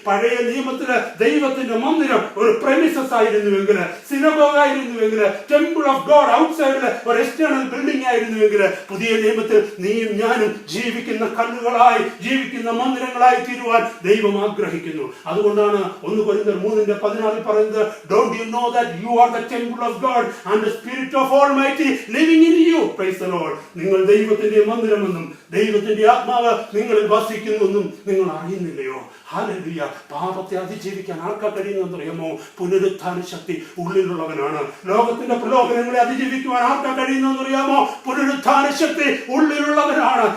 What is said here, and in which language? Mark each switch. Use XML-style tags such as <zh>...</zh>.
<ml>പഴയ നിയമത്തില് ദൈവത്തിന്റെ മന്ദിരം ഒരു premises ആയിരുന്നുവെങ്കിൽ, synagogue ആയിരുന്നുവെങ്കിൽ,</ml> <en>temple of God</en> <ml>ഔട്ട്സൈഡില് ഒരു എക്സ്റ്റേണൽ ബിൽഡിംഗ് ആയിരുന്നുവെങ്കിൽ, പുതിയ നിയമത്തിൽ നീയും ഞാനും ജീവിക്കുന്ന കല്ലുകളായി, ജീവിക്കുന്ന മന്ദിരങ്ങളായി തീരുവാൻ ദൈവം ആഗ്രഹിക്കുന്നു. അതുകൊണ്ടാണ് 1 കൊരിന്ത്യർ 3:16 പറയുന്നത്,</ml> <en>Don't you know that you are the temple of God and the Spirit of Almighty living in you? Praise the Lord.</en> <ml>നിങ്ങൾ ദൈവത്തിന്റെ മന്ദിരമെന്നും ദൈവത്തിന്റെ ആത്മാവ് നിങ്ങളിൽ വസിക്കുന്നുവെന്നും നിങ്ങൾ അറിയുന്നില്ലയോ? ഹല്ലേലൂയ. പാപത്തെ അതിജീവിക്കാൻ ആർക്കാ കഴിയുന്നറിയാമോ? പുനരുത്ഥാന ശക്തി ഉള്ളിലുള്ളവനാണ്. ലോകത്തിന്റെ പ്രലോഭനങ്ങളെ അതിജീവിക്കുവാൻ ആർക്കാ കഴിയുന്നറിയാമോ? പുനരുത്ഥാന ശക്തി ഉള്ളിലുള്ളവനാണ്.</ml>